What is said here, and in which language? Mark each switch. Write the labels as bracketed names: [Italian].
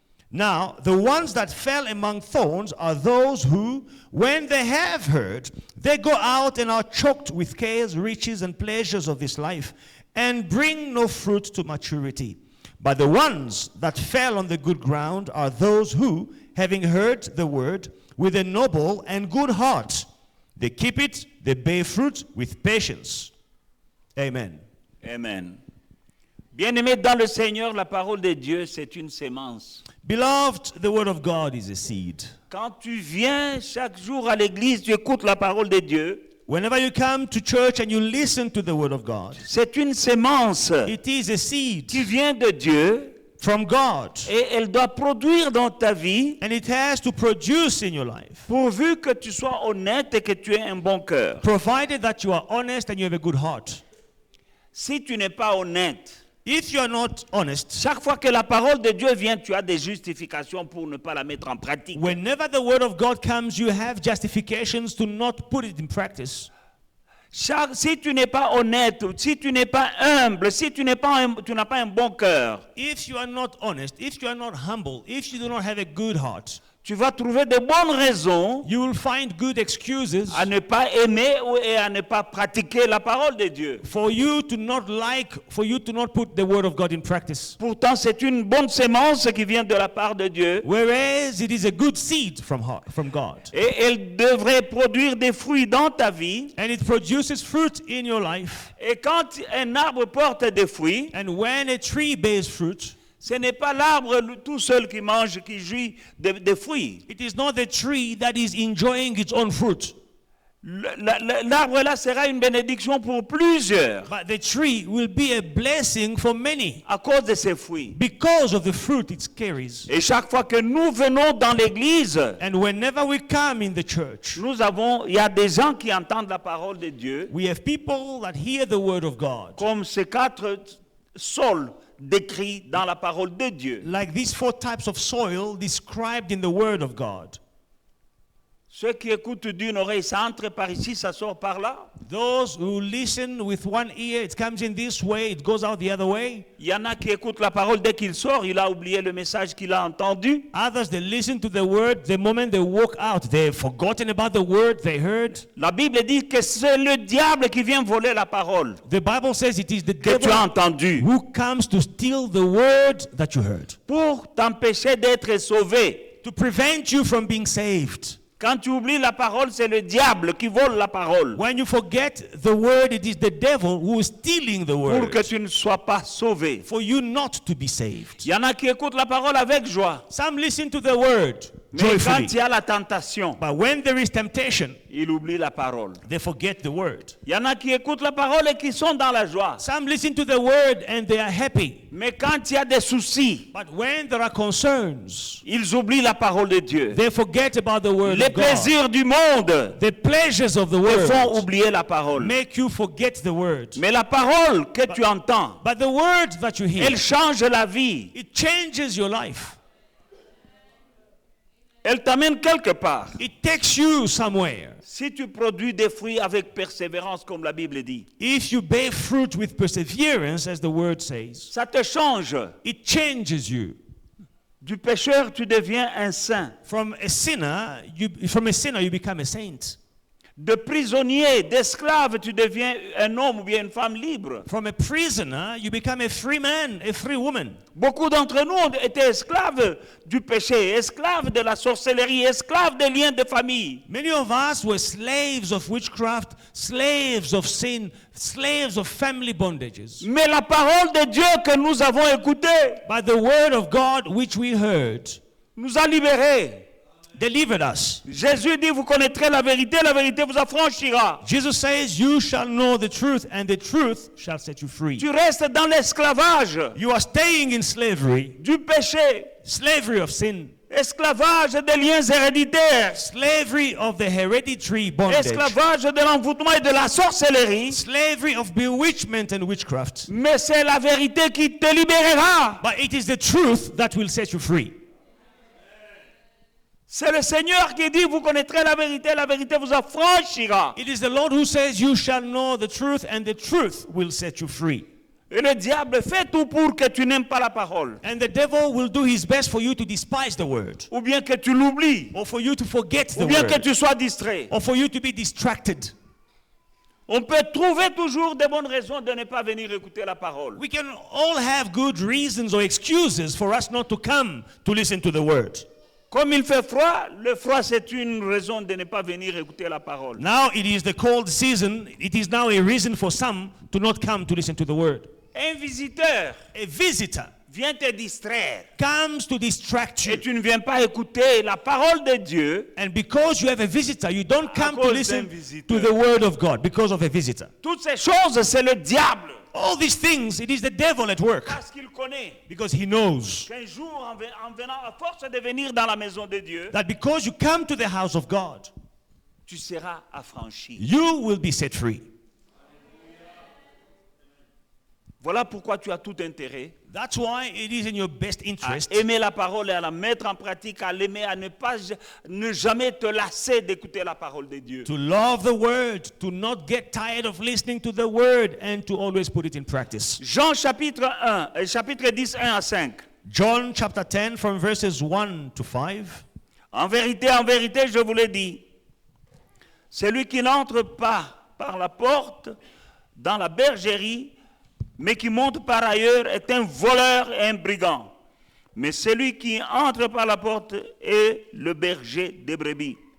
[English] Now, the ones that fell among thorns are those who, when they have heard, they go out and are choked with cares, riches, and pleasures of this life, and bring no fruit to maturity. But the ones that fell on the good ground are those who, having heard the word, with a noble and good heart, they keep it, they bear fruit with patience. Amen. Amen. [French] Bien-aimés dans le Seigneur, la parole de Dieu, c'est une sémence. [English] Beloved, the word of God is a seed. [French] Quand tu viens chaque jour à l'église, tu écoutes la parole de Dieu. [English] Whenever you come to church and you listen to the word of God, [French] c'est une sémence [English] it is a seed [French] qui vient de Dieu [English] from God. [French] Et elle doit produire dans ta vie, [English] and it has to produce in your life, [French] pourvu que tu sois honnête et que tu aies un bon cœur. [English] Provided that you are honest and you have a good heart. [French] Si tu n'es pas honnête, [English] if you are not honest, [French] chaque fois que la parole de Dieu vient, tu as des justifications pour ne pas la mettre en pratique. [English] Whenever the word of God comes, you have justifications to not put it in practice. [French] Si tu n'es pas honnête, si tu n'es pas humble, si tu n'as pas un bon cœur, [English] if you are not honest, if you are not humble, if you do not have a good heart, [French] tu vas trouver de bonnes raisons [English] You will find good excuses [French] à ne pas aimer et à ne pas pratiquer la parole de Dieu. [English] for you to not put the word of God in practice. [French] Pourtant, c'est une bonne sémence qui vient de la part de Dieu. [English] Whereas it is a good seed from God. [French] Et elle devrait produire des fruits dans ta vie. [English] And it produces fruit in your life. [French] Et quand un arbre porte des fruits, [English] And when a tree bears fruit, [French] ce n'est pas l'arbre tout seul qui mange, qui jouit des fruits. [English] it is not the tree that is enjoying its own fruit. [French] L'arbre là sera une bénédiction pour plusieurs [English] But the tree will be a blessing for many [French] à cause de ses fruits. [English] because of the fruit it carries. [French] Et chaque fois que nous venons dans l'église, [English] And whenever we come in the church, [French] il y a des gens qui entendent la parole de Dieu, [English] we have people that hear the word of God. [French] comme ces 4 sols décrits dans la parole de Dieu. [English] Like these 4 types of soil described in the word of God. [French] Ceux qui écoutent d'une oreille, ça entre par ici, ça sort par là. [English] Those who listen with one ear, it comes in this way, it goes out the other way. [French] Il y en a qui écoutent la parole dès qu'il sort, il a oublié le message qu'il a entendu. [English] Others, they listen to the word, the moment they walk out, they've forgotten about the word they heard. [French] La Bible dit que c'est le diable qui vient voler la parole [English] The Bible says it is the [French] que tu as [English] devil [French] entendue [English] who comes to steal the word that you heard, [French] pour t'empêcher d'être sauvé. [English] to prevent you from being saved. [French] Quand tu oublies la parole, c'est le diable qui vole la parole [English] When you forget the word, it is the devil who is stealing the [French] pour [English] word [French] que tu ne sois pas sauvé. [English] for you not to be saved. [French] Il y en a qui écoutent la parole avec joie, [English] Some listen to the word [French] mais quand [English] joyfully, [French] il y a la tentation, [English] but when there is temptation, [French] ils oublient la parole. [English] they forget the word. [French] Il y en a qui écoutent la parole et qui sont dans la joie, [English] Some listen to the word and they are happy, [French] mais quand il y a des soucis, [English] but when there are concerns, [French] ils oublient la parole de Dieu. [English] they forget about the word [French] Les [English] of God. [French] plaisirs du monde [English] The pleasures of the [French] te font [English] world [French] oublier la parole. [English] make you forget the word. [French] Mais la parole que tu entends, [English] But the word that you hear, [French] elle change la vie. [English] it changes your life. [French] Elle t'amène quelque part. [English] It takes you somewhere. [French] Si tu produis des fruits avec persévérance, comme la Bible dit, [English] If you bear fruit with perseverance, as the word says, [French] ça te change. [English] it changes you. [French] Du pécheur, tu deviens un saint. [English] From a sinner, you become a saint. [French] De prisonnier, d'esclave, tu deviens un homme ou bien une femme libre. [English] From a prisoner, you become a free man, a free woman. [French] Beaucoup d'entre nous étaient esclaves du péché, esclaves de la sorcellerie, esclaves des liens de famille. [English] Many of us were slaves of witchcraft, slaves of sin, slaves of family bondages. [French] Mais la parole de Dieu que nous avons écoutée [English] But the word of God which we heard [French] nous a libérés. [English] delivered us. [French] Jésus dit, vous connaîtrez la vérité vous affranchira. [English] Jesus says, you shall know the truth, and the truth shall set you free. [French] Tu restes dans l'esclavage [English] You are staying in slavery, [French] du péché, [English] slavery of sin, [French] esclavage des liens héréditaires, [English] slavery of the hereditary bondage, [French] esclavage de l'envoûtement et de la sorcellerie. [English] slavery of bewitchment and witchcraft. [French] Mais c'est la vérité qui te libérera. [English] But it is the truth that will set you free. [French] C'est le Seigneur qui dit, vous connaîtrez la vérité vous affranchira. [English] It is the Lord who says, you shall know the truth, and the truth will set you free. [French] Et le diable fait tout pour que tu n'aimes pas la parole, [English] And the devil will do his best for you to despise the word, [French] ou bien que tu l'oublies, [English] or for you to forget the [French] ou bien que [English] word, [French] tu sois distrait. [English] or for you to be distracted. [French] On peut trouver toujours de bonnes raisons de ne pas venir écouter la parole. [English] We can all have good reasons or excuses for us not to come to listen to the word. [French] Comme il fait froid, le froid c'est une raison de ne pas venir écouter la parole. [English] Now it is the cold season. It is now a reason for some to not come to listen to the word. [French] Un visiteur [English] A visitor [French] vient te distraire [English] comes to distract [French] et [English] you. [French] tu ne viens pas écouter la parole de Dieu. [English] And because you have a visitor, you don't come to [French] cause [English] listen [French] d'un visiteur. [English] to the word of God because of a visitor. [French] Toutes ces choses, c'est le diable. [English] All these things, it is the devil at work [French] Parce qu'il connaît [English] because he knows [French] qu'un jour, en venant à force de venir dans la maison de Dieu, [English] that because you come to the house of God, [French] tu seras affranchi. [English] you will be set free. [French] Voilà pourquoi tu as tout intérêt [English] That's why it is in your best [French] à [English] interest [French] aimer la parole et à la mettre en pratique, à l'aimer, à ne jamais te lasser d'écouter la parole de Dieu. [English] to love the word, to not get tired of listening to the word, and to always put it in practice. [French] Jean chapitre 1, chapitre 10, 1 à 5. [English] John chapter 10 from verses 1 to 5. [French] En vérité, je vous l'ai dit, celui qui n'entre pas par la porte dans la bergerie, mais qui monte par ailleurs, est un voleur et un brigand. Mais celui qui entre par la porte est le berger des brebis.